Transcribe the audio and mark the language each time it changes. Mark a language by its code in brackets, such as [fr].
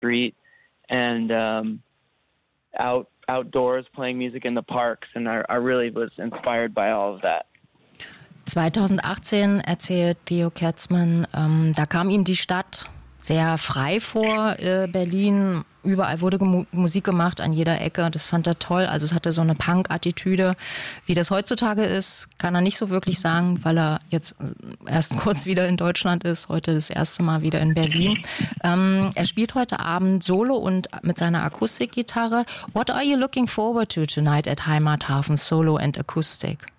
[en] street and outdoors playing music in the parks. And I really was inspired by all of that. [de] 2018, erzählt Theo Kerzmann, da kam ihm die Stadt sehr frei vor, Berlin. Überall wurde Musik gemacht, an jeder Ecke. Das fand er toll. Also es hatte so eine Punk-Attitüde. Wie das heutzutage ist, kann er nicht so wirklich sagen, weil er jetzt erst kurz wieder in Deutschland ist, heute das erste Mal wieder in Berlin. Er spielt heute Abend solo und mit seiner Akustikgitarre. [en] What are you looking forward to tonight at Heimathafen, solo and acoustic?